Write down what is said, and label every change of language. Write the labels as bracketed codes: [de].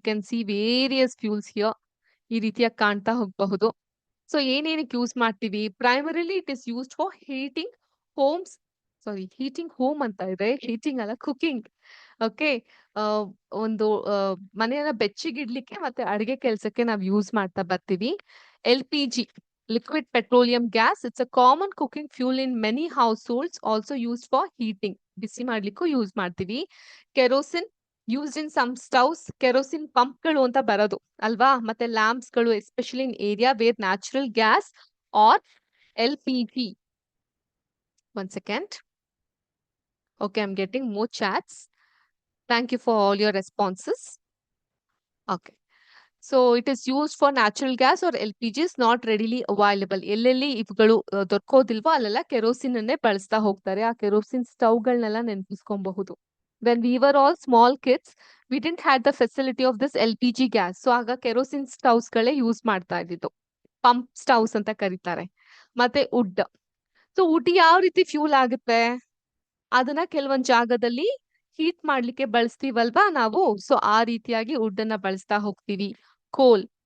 [en] You can see various fuels here. [kn] ಈ ರೀತಿಯಾಗಿ ಕಾಣ್ತಾ ಹೋಗಬಹುದು. ಸೊ ಏನೇನಕ್ಕೆ ಯೂಸ್ ಮಾಡ್ತೀವಿ? [en] Primarily it is used for heating homes. [kn] Sorry, heating home ಅಂತ ಇದೆ, ಹೀಟಿಂಗ್ ಅಲ್ಲ, ಕುಕಿಂಗ್. ಓಕೆ, ಒಂದು ಮನೆಯನ್ನ ಬೆಚ್ಚಗಿಡ್ಲಿಕ್ಕೆ ಮತ್ತೆ ಅಡಿಗೆ ಕೆಲಸಕ್ಕೆ ನಾವು ಯೂಸ್ ಮಾಡ್ತಾ ಬರ್ತೀವಿ. [en] LPG, liquid petroleum gas, it's a common cooking fuel in many households, also used for heating. [kn] ಬಿಸಿ ಮಾಡ್ಲಿಕ್ಕೂ ಯೂಸ್ ಮಾಡ್ತೀವಿ. [en] Kerosene used in some stoves. [kn] Kerosene ಪಂಪ್ಗಳು ಅಂತ ಬರೋದು ಅಲ್ವಾ, ಮತ್ತೆ ಲ್ಯಾಂಪ್ಸ್ ಗಳು, [en] Especially in area where natural gas or LPG. One second. Okay, I'm getting more chats. Thank you for all your responses. Okay. So it is used for natural gas or LPG is not readily available. [kn] ಎಲ್ಲೆಲ್ಲಿ ಇವುಗಳು ದೊರಕೋದಿಲ್ವೋ ಅಲ್ಲೆಲ್ಲ kerosene ಅನ್ನೇ ಬಳಸ್ತಾ ಹೋಗ್ತಾರೆ. ಆ kerosene ಸ್ಟವ್ಗಳನ್ನೆಲ್ಲ ನೆನಪಿಸ್ಕೊಬಹುದು. [en] When we were all small kids, we didn't had the facility of this LPG gas. [kn] So ಆಗ kerosene stoves ಗಳೇ use ಮಾಡ್ತಾ ಇದ್ದಿದ್ದು. ಪಂಪ್ ಸ್ಟವ್ಸ್ ಅಂತ ಕರೀತಾರೆ. ಮತ್ತೆ ವುಡ್. ಸೊ ವುಡ್ ಯಾವ ರೀತಿ ಫ್ಯೂಲ್ ಆಗುತ್ತೆ? ಅದನ್ನ ಕೆಲವೊಂದ್ ಜಾಗದಲ್ಲಿ ಹೀಟ್ ಮಾಡ್ಲಿಕ್ಕೆ ಬಳಸ್ತೀವಲ್ವಾ ನಾವು. ಸೊ ಆ ರೀತಿಯಾಗಿ ವುಡ್ ಅನ್ನ ಬಳಸ್ತಾ ಹೋಗ್ತೀವಿ. ಕೋಲ್.